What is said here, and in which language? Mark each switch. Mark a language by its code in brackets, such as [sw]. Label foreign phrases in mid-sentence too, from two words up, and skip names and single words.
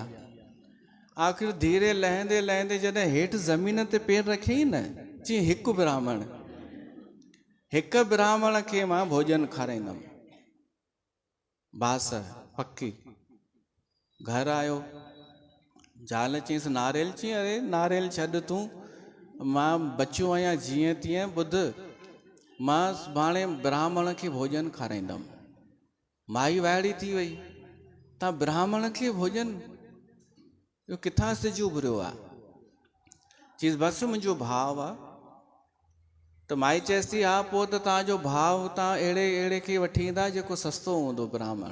[sd] आख़िर धीरे लहंदे लहंदे जॾहिं हेठि ज़मीन ते पेर रखियईं न, चई हिकु ब्राह्मण खे मां भोजन खाराईंदमि, बास पकी। घर आयो, ज़ाल चईंसि नारियल? चई अरे नारियल छॾ तूं, मां बचियो आहियां जीअं तीअं। ॿुध, मां सुभाणे ब्राह्मण खे भोजन खाराईंदमि। माई वाइड़ी थी वई, तव्हां ब्राह्मण खे भोजन, इहो किथां सिज उभरियो आहे? चईसि बसि मुंहिंजो भाउ आहे। त माई चएसि थी हा पोइ त तव्हांजो भाउ तव्हां अहिड़े खे वठी ईंदा जेको सस्तो हूंदो ब्राह्मण।